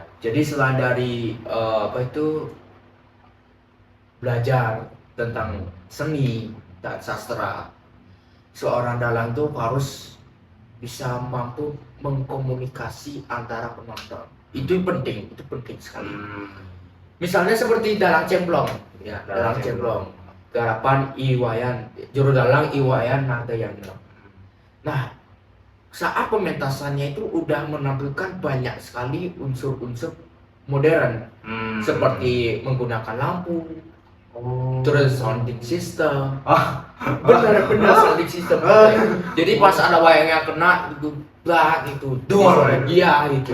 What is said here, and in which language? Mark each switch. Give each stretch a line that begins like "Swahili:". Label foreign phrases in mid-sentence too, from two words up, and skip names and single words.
Indonesian: Jadi selain dari belajar tentang seni dan sastra, seorang dalang tuh harus bisa mampu mengkomunikasi antara penonton. Itu penting sekali. Misalnya seperti dalang cemplong, ya, dalang cemplong. Garapan Iwayan, juru dalang Iwayan Nardayana. Nah, saat pementasannya itu udah menampilkan banyak sekali unsur-unsur modern seperti menggunakan lampu, terus
English: sounding system.
Indonesian: Benar-benar
English: sounding system.
Indonesian: Jadi pas ada wayang yang kena itu blak itu dor iya gitu.